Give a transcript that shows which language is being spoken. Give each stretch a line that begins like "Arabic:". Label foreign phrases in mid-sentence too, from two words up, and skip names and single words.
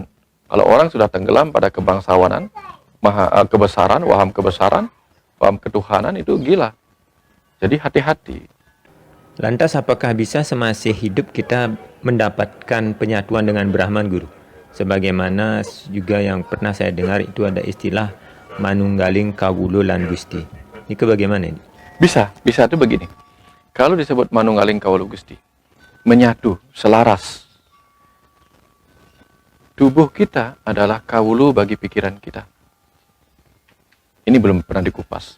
Indonesian: Kalau orang sudah tenggelam pada kebangsawanan, kebesaran, waham ketuhanan itu gila. Jadi hati-hati. Lantas apakah bisa semasih hidup kita mendapatkan penyatuan dengan Brahman, Guru? Sebagaimana juga yang pernah saya dengar itu ada istilah
Javanese: manunggaling kawulo lan gusti.
Indonesian: Ini bagaimana ini? Bisa itu begini. Kalau disebut
Javanese: manunggaling kawulo gusti,
Indonesian: menyatu, selaras. Tubuh kita adalah kawulu bagi pikiran kita. Ini belum pernah dikupas.